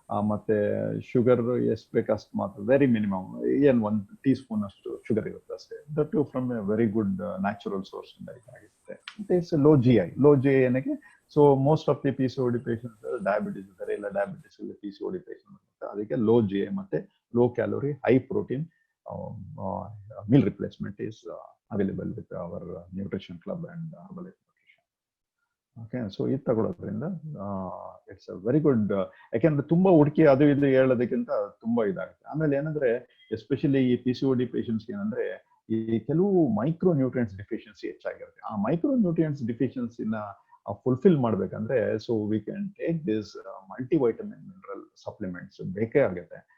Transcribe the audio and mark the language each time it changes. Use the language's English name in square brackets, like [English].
[Kannada] ಮತ್ತೆ ಶುಗರ್ ಎಷ್ಟು ಬೇಕಷ್ಟು ಮಾತ್ರ, ವೆರಿ ಮಿನಿಮಮ್, ಏನ್ 1 teaspoon ಅಷ್ಟು ಶುಗರ್ ಇರುತ್ತೆ ಅಷ್ಟೇ. [English] that from a very good natural source [Kannada] ಇಂದ ಇದಾಗುತ್ತೆ. [English] It's low GI ಏನಕ್ಕೆ. [Kannada] So most of the PCOD patients diabetes ಇದ್ದಾರೆ, ಇಲ್ಲ ಡಯಾಬಿಟಿಸ್ ಇಲ್ಲ PCOD ಪೇಷಂಟ್. [English] ಅದಕ್ಕೆ low GI ಮತ್ತೆ low calorie high protein meal replacement is available with our nutrition club and Herbalife Nutrition. [Kannada] Okay, so ಇದು ತಗೊಳ್ಳೋದ್ರಿಂದ [English] It's a very good. [Kannada] ಯಾಕೆಂದ್ರೆ ತುಂಬಾ ಹುಡುಕಿ ಅದು ಇದು ಹೇಳೋದಕ್ಕಿಂತ ತುಂಬಾ ಇದಾಗುತ್ತೆ. ಆಮೇಲೆ ಏನಂದ್ರೆ ಎಸ್ಪೆಷಲಿ ಈ PCOD ಪೇಷಂಟ್ಸ್ ಏನಂದ್ರೆ ಈ ಕೆಲವು ಮೈಕ್ರೋ ನ್ಯೂಟ್ರಿಯೆಂಟ್ಸ್ ಡಿಫಿಷಿಯನ್ಸಿ ಹೆಚ್ಚಾಗಿರುತ್ತೆ. ಆ ಮೈಕ್ರೋ ನ್ಯೂಟ್ರಿಯೆಂಟ್ಸ್ ಡಿಫಿಷಿಯನ್ಸಿನ ಫುಲ್ಫಿಲ್ ಮಾಡ್ಬೇಕಂದ್ರೆ [English] so we can take this multivitamin mineral supplements [Kannada] ಬೇಕೇ ಆಗುತ್ತೆ.